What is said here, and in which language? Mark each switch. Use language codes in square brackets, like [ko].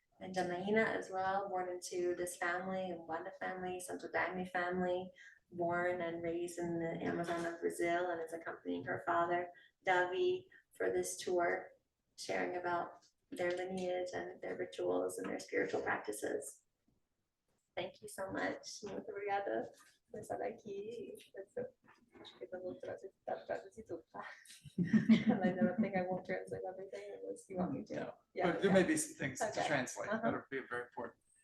[en] And Janaina as well, born into this family, Umbanda family, Santo Daime family, born and raised in the Amazon of Brazil, and is accompanying her father, Davi, for this tour, sharing about their lineage and their rituals and their spiritual practices. Thank you so much. [pt] Muito obrigada por estar aqui. Acho que eu vou traduzir tudo, tá? [en] And I don't think I won't translate everything unless you want me to. No, Yeah, but there may be some things to Okay. translate that would be very important.